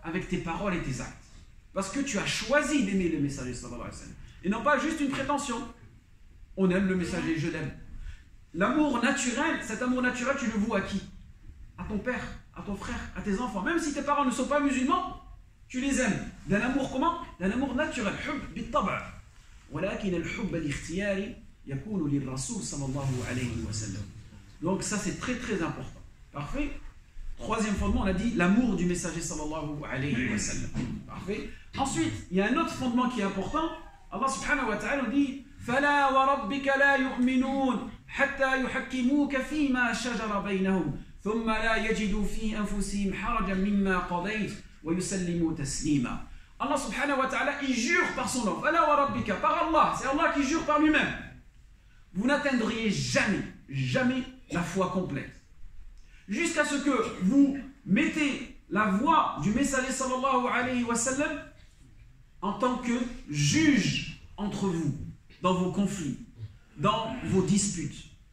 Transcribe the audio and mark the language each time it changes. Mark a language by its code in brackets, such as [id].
[fr] Avec tes paroles et tes actes. Parce que tu as choisi d'aimer le messager sallallahu alayhi wa sallam. Et non pas juste une prétention. On aime le messager, je l'aime. L'amour naturel, cet amour naturel, tu le voues à qui? À ton père, à ton frère, à tes enfants. Même si tes parents ne sont pas musulmans, tu les aimes. D'un amour comment? D'un amour naturel. [ar] حب بالطبع. ولكن الحب الاختياري يكون للرسول صلى الله عليه وسلم. [fr] Donc ça c'est très très important. Parfait. Troisième fondement, on a dit l'amour du messager sallallahu alayhi wa sallam. Parfait. Ensuite, il y a un autre fondement qui est important. Allah subhanahu wa ta'ala nous dit [ar] فلا وربك لا يؤمنون حتى يحكموك فيما شجر بينهم ثم لا يجدوا في أنفسهم حرجا مما قضيت ويسلموا تسليما. [fr] Allah subhanahu wa ta'ala, il jure par son nom. [ar] فلا وربك, [fr] par Allah, c'est Allah qui jure par lui-même. Vous n'atteindriez jamais la foi complète. Jusqu'à ce que vous mettez la voix du messager sallallahu alayhi wa sallam en tant que juge entre vous, dans vos conflits, dans vos disputes.